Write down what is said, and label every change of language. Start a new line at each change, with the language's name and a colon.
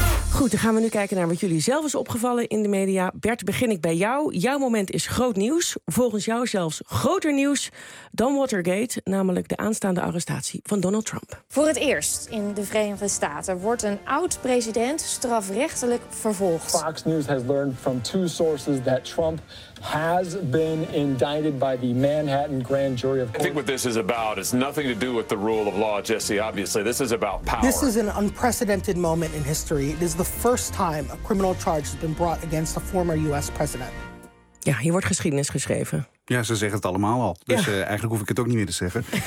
Dutch: Goed, dan gaan we nu kijken naar wat jullie zelf is opgevallen in de media. Bert, begin ik bij jou. Jouw moment is groot nieuws. Volgens jou zelfs groter nieuws dan Watergate. Namelijk de aanstaande arrestatie van Donald Trump. Voor het eerst in de Verenigde Staten wordt een oud-president strafrechtelijk vervolgd.
English: Fox News has learned from two sources that Trump has been indicted by the Manhattan Grand Jury of Court. I think what this is about is nothing to do with the rule of law, Jesse, obviously. This is about power. This is an unprecedented moment in history. It is the first time a criminal charge has been brought against a former U.S. president.
Dutch: Ja, hier wordt geschiedenis geschreven. Ja, ze zeggen het allemaal al. Dus ja. Eigenlijk hoef ik het ook niet meer te zeggen.